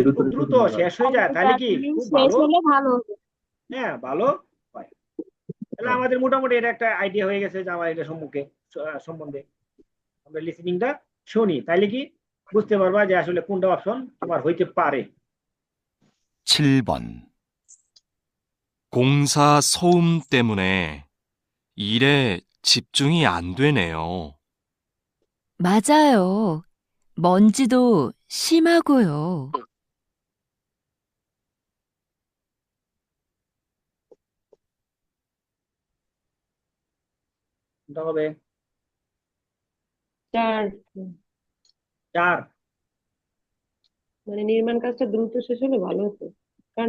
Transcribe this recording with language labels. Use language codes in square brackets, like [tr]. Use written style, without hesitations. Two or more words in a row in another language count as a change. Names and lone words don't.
[bn] যদি খুব দ্রুত শেষ হয়ে যায় তাহলে কি খুব শেষ ভালো, হলে ভালো হবে। হ্যাঁ ভালো হয়। তাহলে আমাদের মোটামুটি এটা একটা আইডিয়া হয়ে গেছে যে আমার এটা সম্বন্ধে আমরা লিসেনিংটা শুনি, তাইলে কি বুঝতে পারবা যে আসলে কোনটা অপশন তোমার হইতে পারে। [ko] 7번. 공사 소음 때문에 일에 집중이 안 되네요. 맞아요. 먼지도 심하고요. [bn] কোনটা হবে? 4 4, মানে নির্মাণ কাজটা দ্রুত শেষ হলে ভালো হতো, কারণ